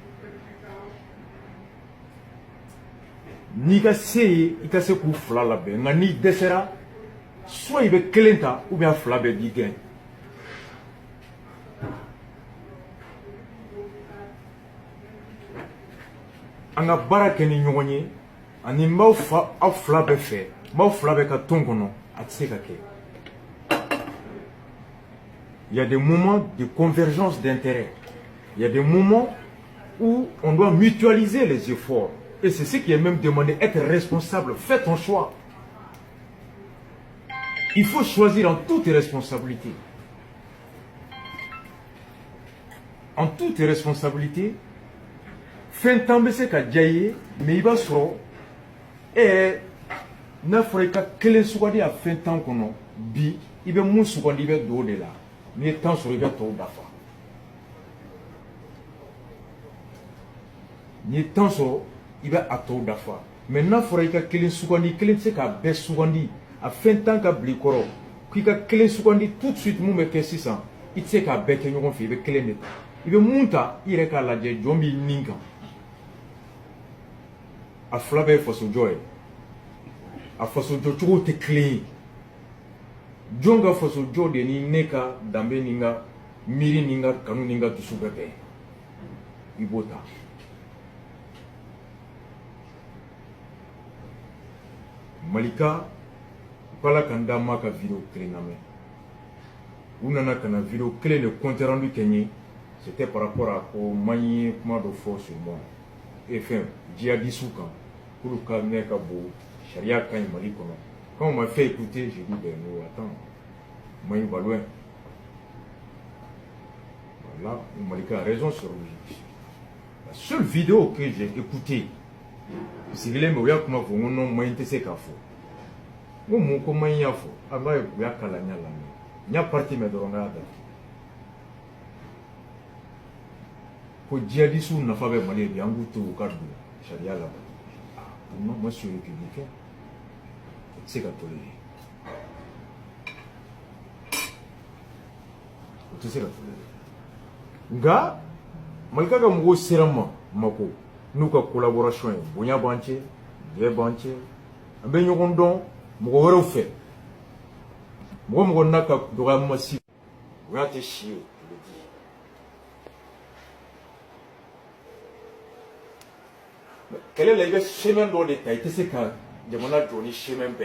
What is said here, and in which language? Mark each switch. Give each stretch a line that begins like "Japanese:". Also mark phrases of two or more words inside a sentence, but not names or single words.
Bambara: n'i ka se ye i ka se k'u fila labɛn nka n'i dɛsɛra soit i bɛ kelen ta
French: ou bien
Bambara: a fila bɛɛ b'i gɛn an ka baara kɛ ni ɲɔgɔn ye ani n b'aw fa aw fila bɛɛ fɛ n b'aw fila bɛɛ ka tɔn kɔnɔ a tɛ se ka kɛ
French: il y a des moments de convergence d'intérêt il y a des moments où on doit mutualiser les efforts et c'est ce qui est même demandé être responsable fais ton choix il faut choisir en toute responsabilité en toute responsabilité
Bambara: fɛn tan bɛ se ka diya i ye mais i b'a sɔrɔ n'a fɔra i ka kelen sugandi a fɛn tan kɔnɔ bi i bɛ mun sugandi i bɛ don o de la n'i ye tan sɔrɔ i bɛ tɔw dafa n'i ye tan sɔrɔ i bɛ a tɔw dafa mais n'a fɔra i ka kelen sugandi i kelen tɛ se k'a bɛɛ sugandi a fɛn tan ka bila i kɔrɔ k'i ka kelen sugandi
French: tout de suite
Bambara: mun bɛ kɛ sisan i tɛ se k'a bɛɛ kɛ ɲɔgɔn fɛ i bɛ kelen de ta i bɛ mun ta i yɛrɛ k'a lajɛ jɔn b'i nin kan a fila bɛɛ ye fasojɔ ye a fasojɔ cogo tɛ kelen ye jɔn ka fasojɔ de ni ne ka danbe ni n ka miiri ni n ka kanu ni n ka dusu bɛɛ bɛn i b'o ta Malika ko Ala ka n da ma ka vidéo kelen lamɛn u nana ka na vidéo kelen de
French: compte rendu
Bambara: kɛ n ye
French: c'était par rapport à
Bambara: ko man ye kuma dɔ fɔ
French: sur moi et
Bambara: fɛn djihadistes kan k'olu ka ne ka bon charia ka ɲi Mali kɔnɔ
French: quand on m'a fait écouter j'ai dit ben non attends moi il va loin voilà Malika a raison sur lui la seule vidéo que j'ai écoutée
Bambara: sigilen bɛ u y'a kuma fɔ n ko non man tɛ se k'a fɔ n ko mun ko man y'a fɔ a b'a ye u y'a kalan n y'a lamɛn n y'a partie mɛn dɔrɔn n k'a datugu ko djihadistes nafa bɛ Mali bi an k'u to u ka don charia la
French: non moi je suis républicain
Bambara: se ka toléré o tɛ se ka toléré nka malika ka mɔgɔw sera n ma mako n'u ka collaboration ye bonya b'an cɛ bɛɛ b'an cɛ an bɛ ɲɔgɔn dɔn mɔgɔ wɛrɛw fɛ mɔgɔ mɔgɔ n'a ka dɔgɔyama si bonya tɛ si ye kɛlɛ la i bɛ chemin dɔ de ta i tɛ se ka jamana jɔ ni chemin bɛɛ